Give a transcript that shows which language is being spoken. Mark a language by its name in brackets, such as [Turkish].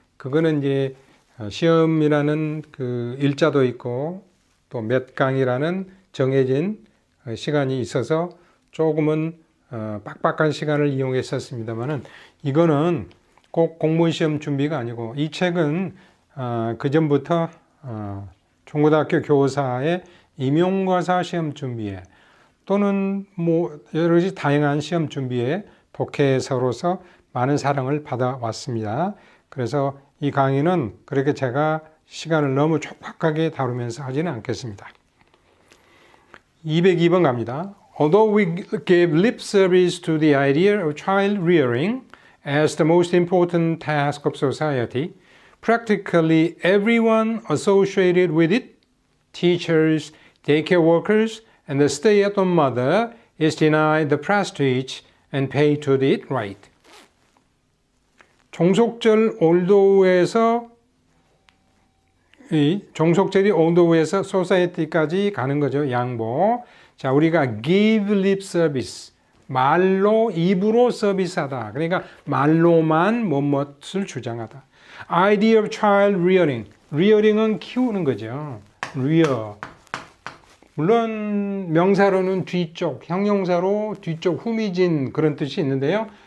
[Korean] 그거는 이제 시험이라는 그 일자도 있고 또 몇 강이라는 정해진 시간이 있어서 조금은 빡빡한 시간을 이용했었습니다만은 이거는 꼭 공무원 시험 준비가 아니고 이 책은 그 전부터 중고등학교 교사의 임용과사 시험 준비에 또는 뭐 여러 가지 다양한 시험 준비에 독해서로서 많은 사랑을 받아왔습니다. 그래서 이 강의는 그렇게 제가 시간을 너무 촉박하게 다루면서 하지는 않겠습니다. 202번 갑니다. [English] Although we give lip service to the idea of child rearing as the most important task of society, practically everyone associated with it teachers, daycare workers, and the stay-at-home mother is denied the prestige and pay to do it right. [Korean] 종속절 올도에서 이 종속절이 올도에서 society까지 가는 거죠. 양보. 자, 우리가 [English] give lip service. [Korean] 말로 입으로 서비스하다. 그러니까 말로만 뭐뭇을 주장하다. [English] idea of child rearing. rearing은 [Korean] 키우는 거죠. [English] rear. [Korean] 물론 명사로는 뒤쪽, 형용사로 뒤쪽 후미진 그런 뜻이 있는데요.